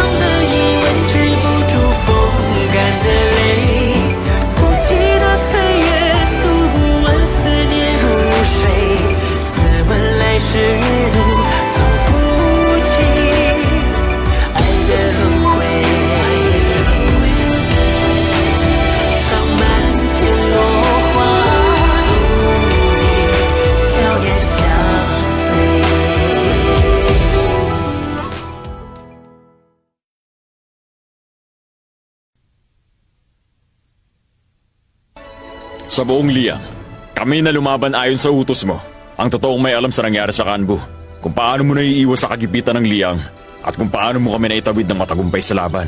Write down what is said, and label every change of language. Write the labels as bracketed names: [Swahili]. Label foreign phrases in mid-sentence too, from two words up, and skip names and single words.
[Chinese] 的一吻止不住风干的泪，不记得岁月，诉不完思念如水，自问来时路走不尽爱的轮回，上满天落花，与你笑颜相随。 [Filipino] Sa buong Liang, kami na lumaban ayon sa utos mo. Ang totoong may alam sa nangyari sa Kanbu, kung paano mo naiiwas sa kagipitan ng Liang, at kung paano mo kami naitawid ng matagumpay sa laban.